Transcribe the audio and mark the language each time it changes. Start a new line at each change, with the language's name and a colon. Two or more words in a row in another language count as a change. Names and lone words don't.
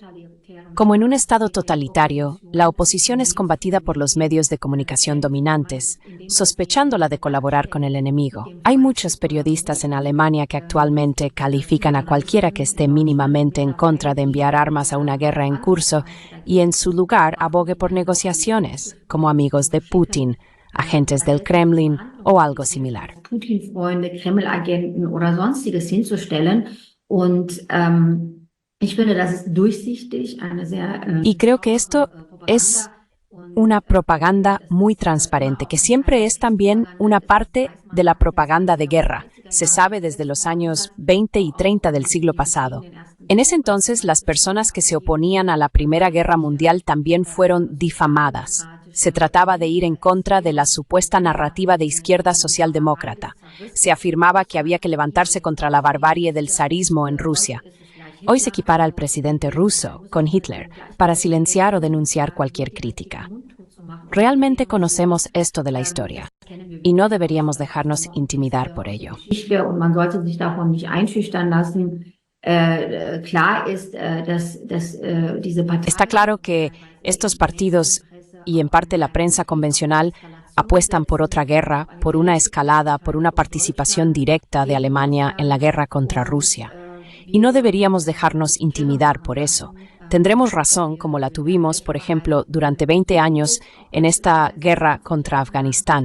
Spanish: Como en un estado totalitario, la oposición es combatida por los medios de comunicación dominantes, sospechándola de colaborar con el enemigo. Hay muchos periodistas en Alemania que actualmente califican a cualquiera que esté mínimamente en contra de enviar armas a una guerra en curso y en su lugar abogue por negociaciones, como amigos de Putin, agentes del Kremlin o algo similar.
German: Putin-Freunde, Kreml-Agenten oder sonstiges hinzustellen. Und ich finde, das ist durchsichtig, eine sehr
Spanish: Y creo que esto es una propaganda muy transparente, que siempre es también una parte de la propaganda de guerra. Se sabe desde los años 20 y 30 del siglo pasado. En ese entonces, las personas que se oponían a la Primera Guerra Mundial también fueron difamadas. Se trataba de ir en contra de la supuesta narrativa de izquierda socialdemócrata. Se afirmaba que había que levantarse contra la barbarie del zarismo en Rusia. Hoy se equipara al presidente ruso con Hitler para silenciar o denunciar cualquier crítica. Realmente conocemos esto de la historia y no deberíamos dejarnos intimidar por ello.
German: Und man sollte sich davon nicht einschüchtern lassen. Klar ist, dass diese Partei
Spanish: Está claro que estos partidos y en parte la prensa convencional apuestan por otra guerra, por una escalada, por una participación directa de Alemania en la guerra contra Rusia. Y no deberíamos dejarnos intimidar por eso. Tendremos razón, como la tuvimos, por ejemplo, durante 20 años en esta guerra contra Afganistán.